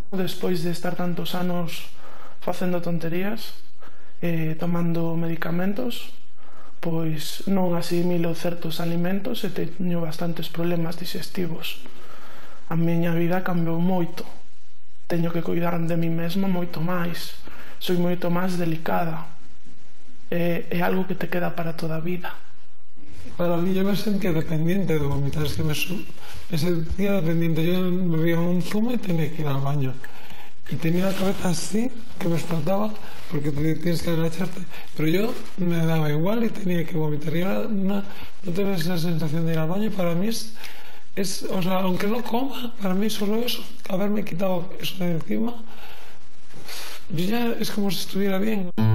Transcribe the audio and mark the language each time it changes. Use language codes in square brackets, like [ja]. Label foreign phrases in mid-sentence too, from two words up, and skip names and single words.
[gl] Despois de estar tantos anos facendo tonterías, tomando medicamentos, pois non asimilo certos alimentos e teño bastantes problemas digestivos. A miña vida cambiou moito. Teño que cuidar de mí mesma moito máis. Soy moito máis delicada. É algo que te queda para toda a vida. [es] Para mí yo me sentía dependiente de vomitar, es que me sentía dependiente. Yo bebía un zumo y tenía que ir al baño. Y tenía la cabeza así, que me explotaba, porque tienes que agacharte. Pero yo me daba igual y tenía que vomitar. Y ahora no tener esa sensación de ir al baño, para mí es o sea, aunque no coma, para mí solo eso, haberme quitado eso de encima, ya es como si estuviera bien.